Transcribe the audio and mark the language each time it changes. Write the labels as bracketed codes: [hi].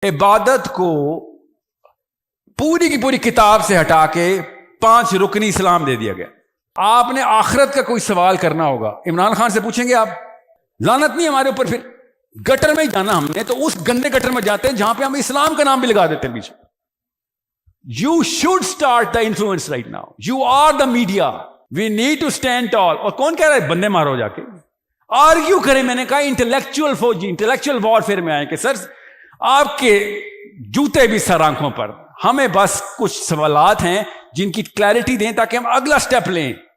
[ur] عبادت کو پوری کی پوری کتاب سے ہٹا کے 5 رکنی اسلام دے دیا گیا. آپ نے آخرت کا کوئی سوال کرنا ہوگا، عمران خان سے پوچھیں گے آپ؟ لعنت نہیں ہمارے اوپر. پھر گٹر میں جانا ہم نے، تو اس گندے گٹر میں جاتے ہیں جہاں پہ ہم اسلام کا نام بھی لگا دیتے ہیں پیچھے. [en] You should start the influence right now. You are the media. We need to stand tall. [ur] اور کون کہہ رہا ہے بندے مارو جا کے؟ آرگیو کریں. میں نے کہا انٹلیکچوئل فوجی، انٹلیکچوئل وارفیئر میں آئے کہ سر آپ کے جوتے بھی سر آنکھوں پر. ہمیں بس کچھ سوالات ہیں جن کی کلیئرٹی دیں تاکہ ہم اگلا سٹیپ لیں.